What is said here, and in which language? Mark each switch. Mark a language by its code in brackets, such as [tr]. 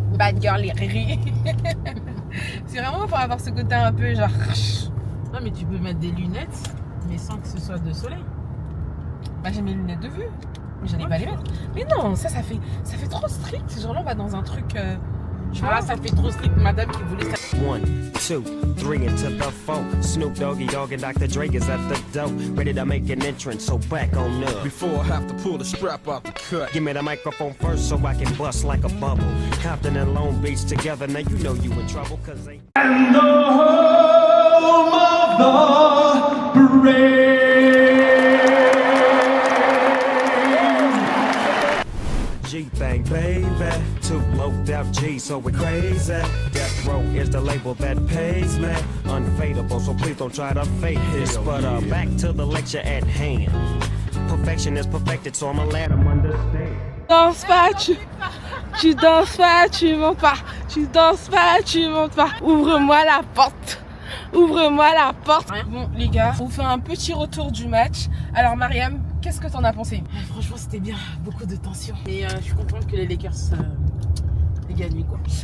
[en] Bad girl, [fr] les riri. C'est vraiment pour avoir ce côté un peu genre. Non, mais tu peux mettre des lunettes, mais sans que ce soit de soleil. Bah, j'ai mes lunettes de vue. Mais j'allais pas les mettre. Mais non, ça fait trop strict. Genre là, on va dans un truc. Tu vois, ça fait trop strict, madame qui voulait ça. [en] 1, 2, 3 into the 4. Snoop Doggy Dogg and Dr. Dre is at the door, ready to make an entrance, so back on up. Before I have to pull the strap out the cut. Give me the microphone first so I can bust like a bubble. Compton and Long Beach together, now you know you in trouble, cause they... And the home of the brave. G-Thing, baby. Two loped out G, so we're crazy. Death Row is the label that pays me. Unfadable, so please don't try to fake this. But back to the lecture at hand. Perfection is perfected, so I'ma let them understand. [fr] Danse pas, tu danses pas, tu montes pas. Tu danses pas, tu montes pas. Ouvre-moi la porte. Ouvre-moi la porte. Bon, les gars, on fait un petit retour du match. Alors, Mariam, qu'est-ce que t'en as pensé? Franchement, c'était bien. Beaucoup de tension. Mais je suis contente que les Lakers aient gagné, quoi.